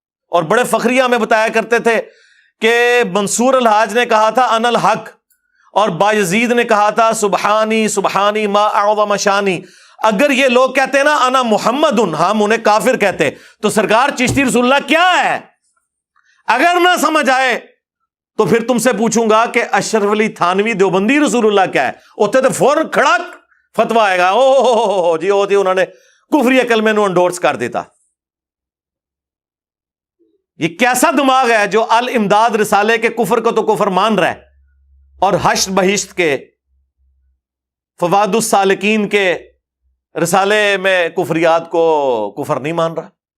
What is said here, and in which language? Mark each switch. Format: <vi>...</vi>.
<ur>اور بڑے فخریہ ہمیں بتایا کرتے تھے کہ منصور الحاج نے کہا تھا انا الحق, اور بایزید نے کہا تھا</ur> <ar>سبحانی سبحانی ما اعظم شانی.</ar> <ur>اگر یہ لوگ کہتے ہیں نا انا محمد, ہم انہیں کافر کہتے. تو سرکار چشتی رسول اللہ کیا ہے؟ اگر نہ سمجھ آئے تو پھر تم سے پوچھوں گا کہ اشرف علی تھانوی دیوبندی رسول اللہ کیا ہے.</ur> <pa>اتنے تو فوراً کھڑک فتوا آئے گا, او جی ہوتی انہوں نے کفری کلمے نو انڈورس کر دیتا.</pa> <ur>یہ کیسا دماغ ہے جو الامداد رسالے کے کفر کو تو کفر مان رہا ہے, اور حشر بہشت کے فواد السالکین کے رسالے میں کفریات کو کفر نہیں مان رہا.</ur>